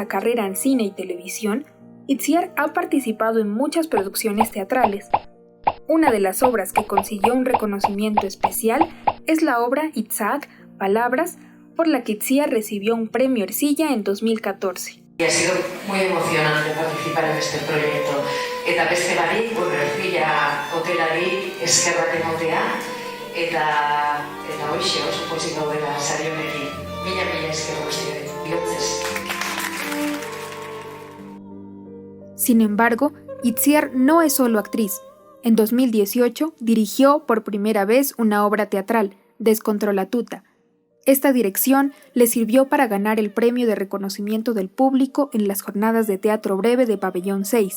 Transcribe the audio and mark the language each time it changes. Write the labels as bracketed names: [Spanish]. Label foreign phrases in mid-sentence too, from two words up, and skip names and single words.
[Spanish] carrera en cine y televisión, Itziar ha participado en muchas producciones teatrales. Una de las obras que consiguió un reconocimiento especial es la obra Itzhak, Palabras, por la que Itziar recibió un premio Ercilla en 2014. Ha sido muy emocionante participar en este proyecto. [Basque] Eta beste barik, Ercilla hotelari eskerrak ematea, eta hoxe oso pozik gaudela sari honekin. Mila esker guztioi. [Spanish] Sin embargo, Itziar no es solo actriz. En 2018 dirigió por primera vez una obra teatral, Descontrolatuta. Esta dirección le sirvió para ganar el premio de reconocimiento del público en las jornadas de teatro breve de Pabellón 6.